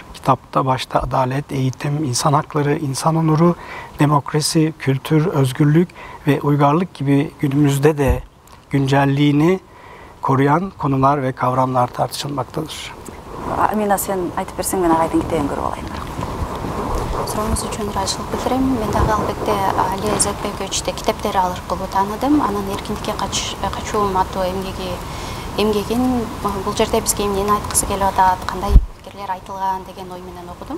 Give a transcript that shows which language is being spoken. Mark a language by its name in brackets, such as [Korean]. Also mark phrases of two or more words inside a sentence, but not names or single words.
[Turkish] Kitapta başta adalet, eğitim, insan hakları, insan onuru, demokrasi, kültür, özgürlük ve uygarlık gibi günümüzde de güncelliğini koruyan konular ve kavramlar tartışılmaktadır. [Kyrgyz] Amina, сен айтып берсең, men agайдын китебин көрүп алайын. Сурооңуз үчүн ыраазычылык билдирем. Мен дагы албетте Ali İzzet Begoviç'te китептери аркылуу тааныдым. Анын эркиндикке качуу аттуу эмгегин бул жерде бизге эмнени айткысы келип атат, кандай пикирлер айтылган деген ой менен окудум.